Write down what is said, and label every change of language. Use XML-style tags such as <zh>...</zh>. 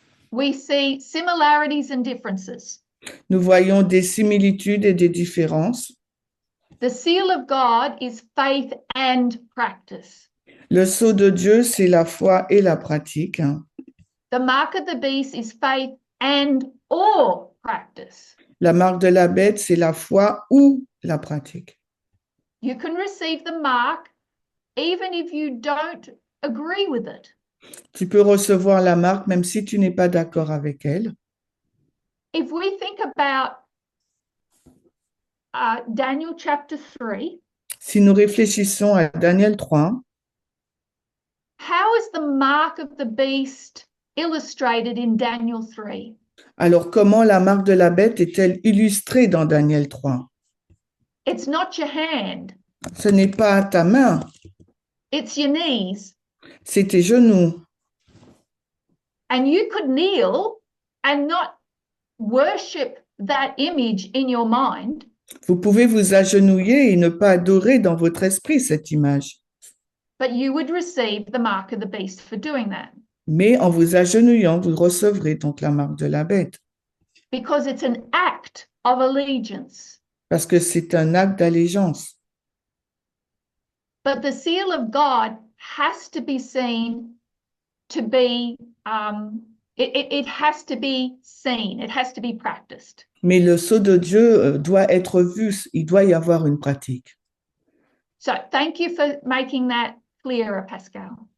<en>We see similarities and differences.</en> <fr>Nous voyons des similitudes et des différences.</fr> <en>The seal of God is faith and practice.</en> <fr>Le sceau de Dieu, c'est la foi et la pratique.</fr> <en>The mark of the beast is faith and or practice.</en> <fr>La marque de la bête, c'est la foi ou la pratique.</fr> <en>You can receive the mark even if you don't agree with it.</en> <fr>Tu peux recevoir la marque même si tu n'es pas d'accord avec elle.</fr> <en>If we think about Daniel chapter 3,</en> <fr>Si nous réfléchissons à Daniel 3,</fr> <en>how is the mark of the beast illustrated in Daniel 3?</en> <fr>alors comment la marque de la bête est-elle illustrée dans Daniel 3?</fr> <en>It's not your hand,</en> <fr>Ce n'est pas ta main,</fr> <en>it's your knees.</en> <fr>c'est tes genoux.</fr> <en>And you could kneel and not worship that image in your mind,</en> <fr>Vous pouvez vous agenouiller et ne pas adorer dans votre esprit cette image.</fr> <en>but you would receive the mark of the beast for doing that</en> <fr>Mais en vous agenouillant, vous recevrez donc la marque de la bête,</fr> <en>because it's an act of allegiance.</en> <fr>parce que c'est un acte d'allégeance.</fr> <en>But the seal of God has to be seen to be, it has to be seen, it has to be practiced.</en> <fr>Mais le sceau de Dieu doit être vu, il doit y avoir une pratique.</fr> <en>So thank you for making that clearer, Pascal.</en>